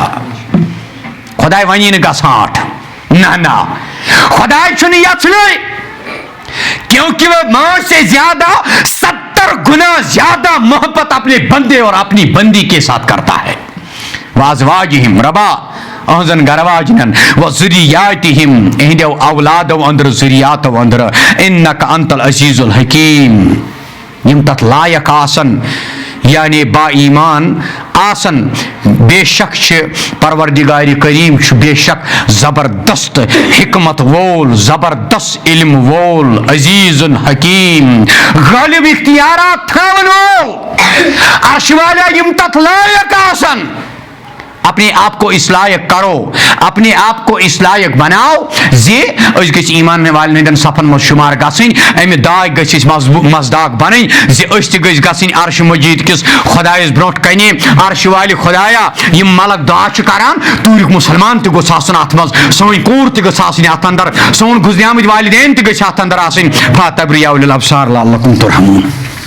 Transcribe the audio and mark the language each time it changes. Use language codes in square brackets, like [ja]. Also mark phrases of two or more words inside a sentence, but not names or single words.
[ks] خدای ونی نہ گھاٹ نہ خدای چھن یژھنے، [ur] کیونکہ وہ ماں سے زیادہ 70 گنا زیادہ محبت اپنے بندے اور اپنی بندی کے ساتھ کرتا ہے۔ [ks] وازواجہم ربا اہزن گرواجنن [ar] و ذریاتہم [ks] اہندو اولادو اندر ذریاتو اندر [ar] انک انت العزیز الحکیم، [ks] یم تت لائق آسن یعنی با ایمان آسن، بے شک پروردگار کریم بے شک زبردست حکمت وول، زبردست علم وول، عزیز حکیم، غالب اختیارات تھاون وول، عرش والا یم تت لائق آسن۔ [ur] اپنے آپ کو اس لائق کرو، اپنے آپ کو اس لائق بناؤ [ks] زی اس گژھِ ایمان والن ہندین صفن مز شمار گژھن، امہ داغ گژھِ مزداق بنن زی اس تہ گژھِ گژھن عرش مجید کس خدایس برونٹ کنہ، عرش والہ خدایا یم ملک دعا چھ کران تورک مسلمان تہ گوٚژھ آسن اتھ مز، سون کور تہ گٔژھ آسٕنۍ اتھ اندر، سون گزریمٕتۍ والدین تہ گٔژھۍ اتھ اندر آسٕنۍ، [ar] فاتبریاء اولي الابصار لعلكم ترحمون۔